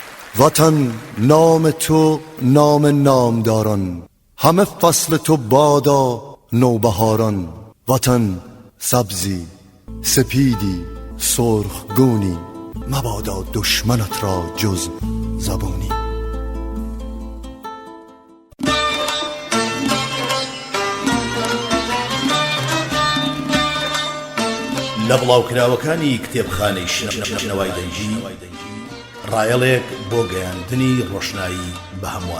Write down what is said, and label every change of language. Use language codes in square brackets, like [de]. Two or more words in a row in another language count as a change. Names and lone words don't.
[fa] وطن نام تو نام نامداران، همه فصل تو بادا نوبهاران. وطن سبزی سپیدی سرخگونی، مبادا دشمنت را جز زبونی. [ckb] لە بڵاوکراوەکانی کتێبخانەی شنەوای دەنگی ڕایەڵێک بۆ گەیاندنی ڕۆشنایی بە هەمووان.